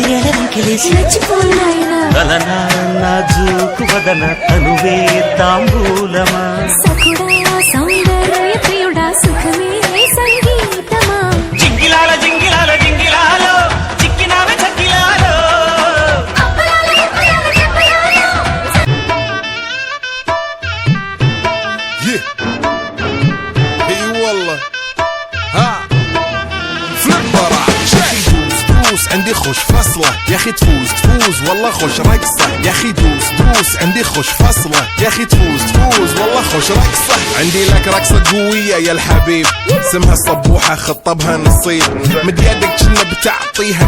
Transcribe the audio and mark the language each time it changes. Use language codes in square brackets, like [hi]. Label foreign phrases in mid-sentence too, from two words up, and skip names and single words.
[te] చచ్చిపోనాయనా తలనా నాజూకు వదన తనువే తాంబూలమా సకుడా సౌందర్య ప్రియుడా సుఖమే సంగీతమా జింగిలాల జింగిలాల జింగిలాలో చిక్కినావే చక్కిలాలో [ar] اي والله ها فليب براح دوس عندي خوش فصلة يا اخي تفوز والله خوش رقصة يا اخي دوس عندي خوش فصلة يا اخي تفوز والله خوش رقصة عندي لك رقصة قوية يا الحبيب اسمها الصبوحة خطبها نصيب مد يدك كنا بتعطيها